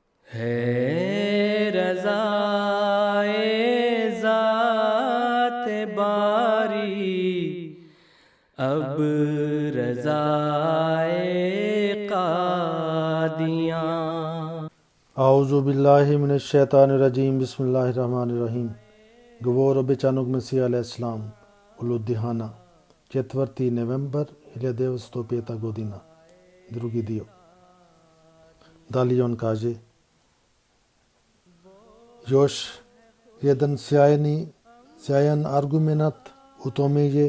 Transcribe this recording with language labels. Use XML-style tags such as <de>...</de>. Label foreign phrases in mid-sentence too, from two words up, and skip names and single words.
<ur>ہے رضائے ذات باری، اب رضائے قادیاں.</ur> <ar>أعوذ بالله من الشيطان الرجيم.</ar> <bs>Bismillahirrahmanirrahim. Govor obećanog Mesija alejselam u Ludihana, 4. novembar 1905. godina. Drugi dio. Dalje on kaže: još jedan sjajan argument u tome je</bs>